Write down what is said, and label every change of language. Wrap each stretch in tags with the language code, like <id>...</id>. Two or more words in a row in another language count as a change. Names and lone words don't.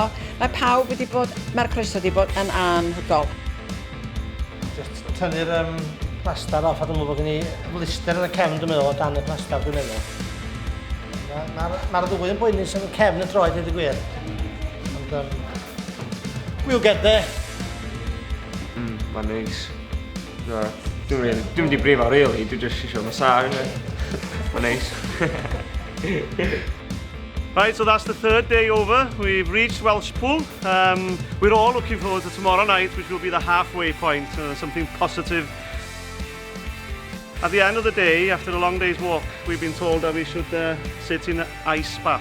<cy>Mae pawb wedi bod, mae'r croeso wedi bod yn anhygol. Just tynnu'r plastar off a dwi'n meddwl bod gen i blister yn y cefn dwi'n meddwl o dan y plastar dwi'n meddwl. Mae'r ddwy yn boenus yn cefn y droed, dweud y gwir.</cy> <en>We'll get there.</en> <cy>Mae'n neis. Dwi'n mynd i brifo, really. Dwi'n just eisiau massage. Mae'n neis.</cy> <en>Right, so that's the third day over. We've reached Welshpool. We're all looking forward to tomorrow night, which will be the halfway point, something positive. At the end of the day, after a long day's walk, we've been told that we should sit in an ice bath.</en>